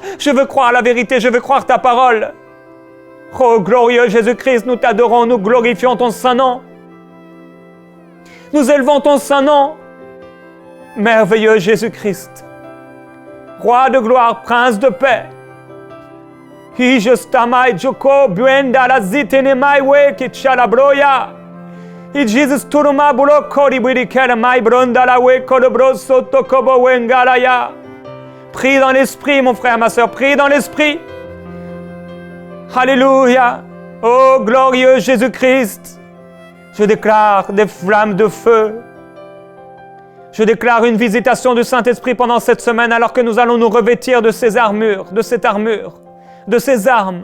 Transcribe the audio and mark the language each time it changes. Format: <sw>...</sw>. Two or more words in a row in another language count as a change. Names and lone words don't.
<fr>Je veux croire la vérité, je veux croire ta parole. Oh, glorieux Jésus-Christ, nous t'adorons, nous glorifions ton saint nom. Nous élevons ton saint nom. Merveilleux Jésus-Christ, roi de gloire, prince de paix. Et Jesus turuma bulo kori burikera mai bronda la we kodobroso tokobo wengalaya. Prie dans l'esprit, mon frère, ma sœur, prie dans l'esprit. Alléluia. Oh glorieux Jésus-Christ, je déclare des flammes de feu. Je déclare une visitation du Saint-Esprit pendant cette semaine alors que nous allons nous revêtir de ces armures, de cette armure, de ces armes.</fr>